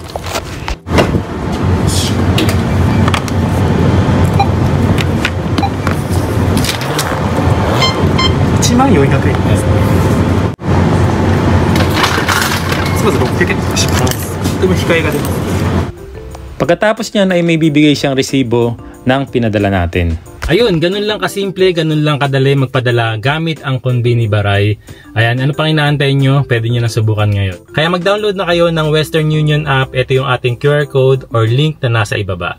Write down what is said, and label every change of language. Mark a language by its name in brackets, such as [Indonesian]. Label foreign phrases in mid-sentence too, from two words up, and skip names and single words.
[Japanese] 1400 円です。まず600円とします。とても控えが出ます。 [Filipino] Pagkatapos niyan ay may bibigay siyang resibo ng pinadala natin. Ayun, ganun lang kasimple, ganun lang kadali magpadala gamit ang Konbini Baray. Ayan, ano pang inaantay nyo? Pwede nyo na subukan ngayon. Kaya mag-download na kayo ng Western Union app. Ito yung ating [English] QR code or link [Filipino] na nasa ibaba.